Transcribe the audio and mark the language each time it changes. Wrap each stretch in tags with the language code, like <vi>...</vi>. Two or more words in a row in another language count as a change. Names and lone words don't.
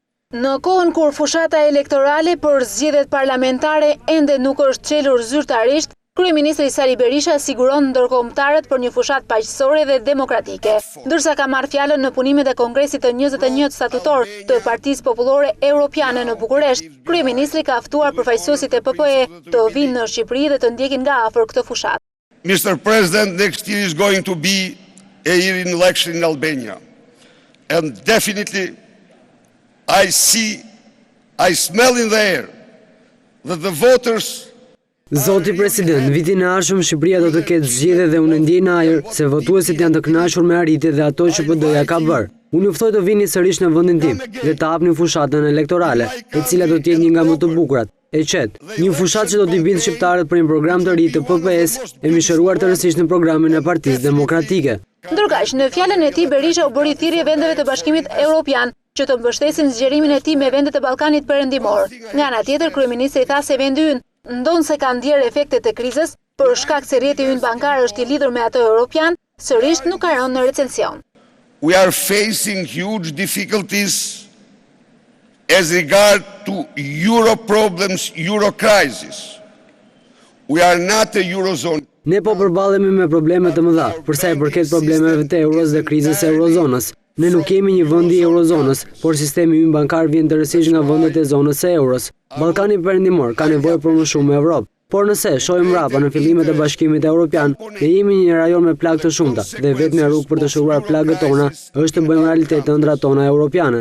<sq>Në kohën kur fushata elektorale për zgjedhjet parlamentare ende nuk është çelur zyrtarisht, Kryeministri Sali Berisha siguron ndërkombëtarët për një fushatë paqësore dhe demokratike. Ndërsa ka marrë fjalën në punimet e Kongresit të 21 statutor të Partisë Popullore Europiane në Bukuresht, Kryeministri ka ftuar përfaqësuesit e PPE të vinë në Shqipëri dhe të ndjekin nga afër këtë fushatë.</sq> <en>Mr. President, next year is going to be a year in election in Albania. And definitely I smell in the air that the voters.</en> <sq>Zoti President, vitin e ardhshëm Shqipëria do të ketë zgjedhje dhe unë ndjej në ajër se votuesit janë të kënaqur me arritjet dhe ato që PD-ja ka bërë. Unë ju ftoj të vini sërish në vendin tim dhe të hapni fushatën elektorale, e cila do të jetë një nga më të bukurat, e qetë. Një fushatë që do t'i bindë shqiptarët për një program të ri të PPS e mishëruar të rësisht në programin e Partisë Demokratike. Ndërkaq, në fjalën e tij Berisha u bëri thirrje vendeve të Bashkimit Evropian që të mbështesin zgjerimin e tij me vendet e Ballkanit Perëndimor. Nga ana tjetër, kryeministri tha se vendi ynë ndonë se ka ndjerë efektet e krizës, për shkak se rrjeti ynë bankar është i lidhur me ato europian, sërish nuk ka rënë në recesion.</sq> <en>We are facing huge difficulties as regard to euro problems, euro crisis. We are not a eurozone.</en> <sq>Ne po përballemi me probleme të mëdha, për sa i përket problemeve të euros dhe krizës e eurozonës. Ne nuk kemi një vend i eurozonës, por sistemi ynë bankar vjen të rësisht nga vendet e zonës së euros. Ballkani Perëndimor ka nevojë për më shumë Evropë. Por nëse shohim mbrapa në fillimet e Bashkimit Evropian, ne jemi një rajon me plagë të shumta dhe vetmja rrugë për të shëruar plagët tona është të bëjmë realitet të ëndrat tona europiane.</sq>